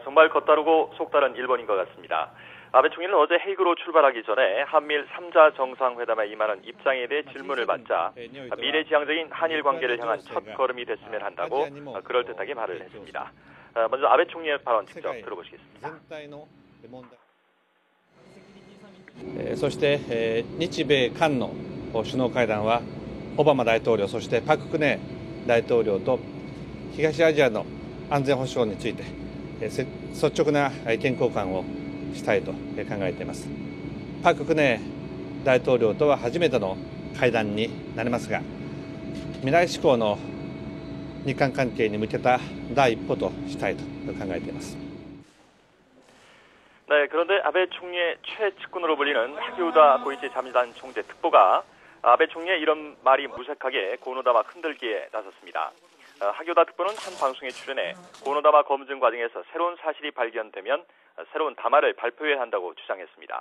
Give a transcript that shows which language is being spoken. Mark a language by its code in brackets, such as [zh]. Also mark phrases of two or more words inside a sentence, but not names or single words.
[ko] 정말 겉다르고 속다른 일본인 것 같습니다. 아베 총리는 어제 헤이그로 출발하기 전에 한미일 3자 정상회담에 임하는 입장에 대해 질문을 받자 미래지향적인 한일 관계를 향한 첫걸음이 됐으면 한다고 그럴듯하게 말을 했습니다. 먼저 아베 총리의 발언 직접 들어보시겠습니다. [ja] そして日米韓の首脳会談はオバマ大統領そしてパク・クネ大統領と東アジアの安全保障について率直な意見交換をしたいと考えています。パク・クネ大統領とは初めての会談になりますが、未来志向の日韓関係に向けた第一歩としたいと考えています。 [ko] 네, 그런데 아베 총리의 최측근으로 불리는 하기우다 고이치 자민당 총재 특보가 아베 총리의 이런 말이 무색하게 고노다마 흔들기에 나섰습니다. 하기우다 특보는 한 방송에 출연해 고노다마 검증 과정에서 새로운 사실이 발견되면 새로운 담화를 발표해야 한다고 주장했습니다.